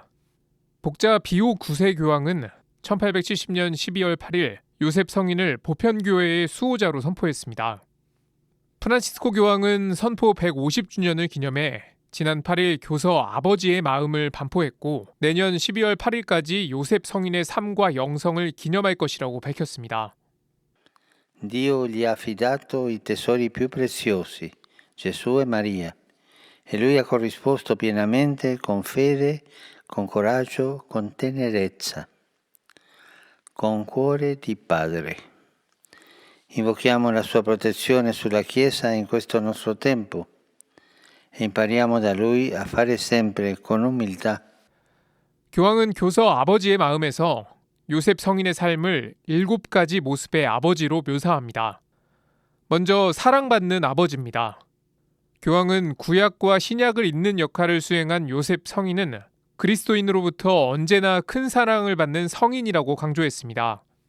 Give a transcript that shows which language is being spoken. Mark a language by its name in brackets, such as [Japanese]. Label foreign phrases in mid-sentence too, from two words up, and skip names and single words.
[Korean] 복자 비오 9세 교황은 1870년 12월 8일 요셉 성인을 보편교회의 수호자로 선포했습니다. 프란치스코 교황은 선포 150주년을 기념해 지난 8일 교서 아버지의 마음을 반포했고 내년 12월 8일까지 요셉 성인의 삶과 영성을 기념할 것이라고 밝혔습니다. [Italian] Dio gli ha affidato i tesori più preziosi, Gesù e Maria, e lui ha corrisposto pienamente con fede, con coraggio, con tenerezza, con cuore di padre. Invochiamo la sua protezione sulla Chiesa in questo nostro tempo e impariamo da lui a fare sempre con umiltà. [Korean] 교황은 교서 아버지의 마음에서 요셉 성인의 삶을 7가지 모습의 아버지로 묘사합니다. 먼저 사랑받는 아버지입니다. 교황은 구약과 신약을 잇는 역할을 수행한 요셉 성인은 그리스도인으로부터 언제나 큰 사랑을 받는 성인이라고 강조했습니다.